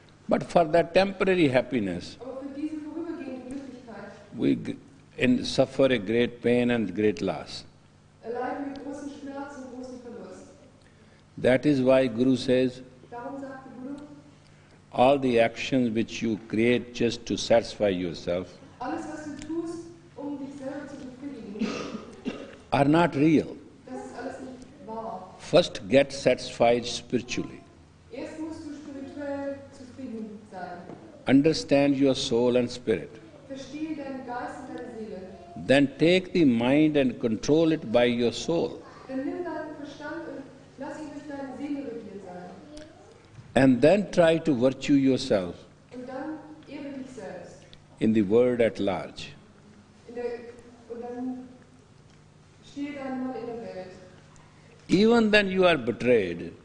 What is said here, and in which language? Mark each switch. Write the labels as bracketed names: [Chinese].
[English] But for that temporary happiness, [German] Aber für diese vorübergehende Glücklichkeit [English] we suffer a great pain and great loss. [German] erleiden wir großen Schmerz und großen Verlust. [English] That is why Guru says, [German] Darum sagt der Guru, [English] all the actions which you create just to satisfy yourself [German] alles, was du tust, dich selber zu befriedigen, [English] are not real. [German] das ist alles nicht wahr. [English] First get satisfied spiritually. [German] Erst musst du spirituell zufrieden sein. [English] Understand your soul and spirit. [German] Verstehe deinen Geist und deine Seele. [English] Then take the mind and control it by your soul. [German] Dann nimm deinen Verstand und lass ihn durch deine Seele regiert sein. [English] And then try to virtue yourself [German] Und dann ehre dich selbst. [English] in the world at large. [German] Und dann stehe dein Mann in der Welt. [English] Even then you are betrayed,